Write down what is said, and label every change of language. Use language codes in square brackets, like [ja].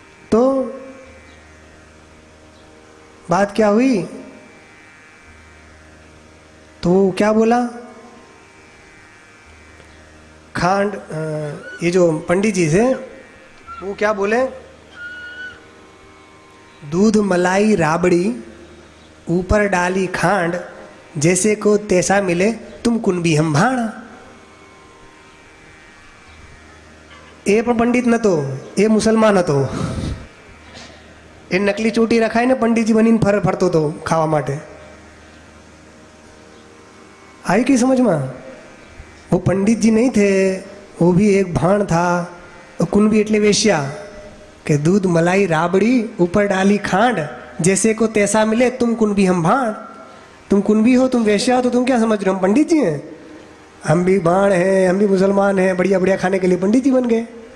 [hi] तो बात क्या हुई, तो क्या बोला, खांड, ये जो पंडित जी थे वो क्या बोले, दूध मलाई राबड़ी ऊपर डाली खांड, जैसे को तैसा मिले तुम कुनबी हम भाण। [gu] ए पण पंडित न तो ए मुसलमान હતો, એ નકલી ચોટી રખાઈને પંડિતજી બનીને ફરતો હતો ખાવા માટે। [hi] आई की समझ में? वो पंडित जी नहीं थे, वो भी एक भाण था। कुनबी [gu] એટલે વેશ્યા કે [hi] दूध मलाई राबड़ी ऊपर डाली खांड, जैसे को तैसा मिले तुम कुनबी हम भाण। तुम कुनबी हो, तुम वेश्या हो, तो तुम क्या समझ रहे हो हम पंडित जी हैं? हम भी भाण हैं, हम भी मुसलमान हैं, बढ़िया बढ़िया खाने के लिए पंडित जी बन गए।